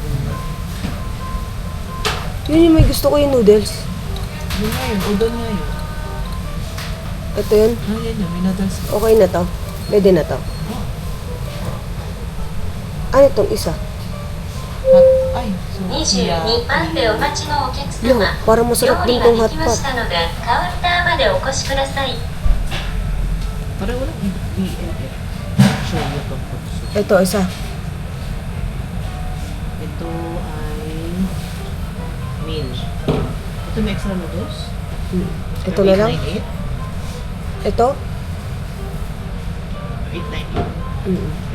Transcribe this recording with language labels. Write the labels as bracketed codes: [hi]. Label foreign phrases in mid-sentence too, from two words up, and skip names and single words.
[tl] Yun yung may gusto ko yung noodles. Yun nga yun. Udon nga yun. Ito yun. Yan yun. May noodles. Okay na to. Pwede na to. Ano itong isa? Hot. Ay, sukiyaki. [ja] 22番でお待ちのお客 Yo, 様 [tl] parang masarap [ja] 料 [tl] din [ja] 理 [tl] tong [ja] が [tl] hot [ja] できま [tl] pot. [ja] したのでカウンターまでお越しください [tl] Pareho lang. BNF. [en] Show you to. [tl] Ito, isa. Ito ay meal. Ito may extra noodles. Ito na lang. 898. Ito. 898.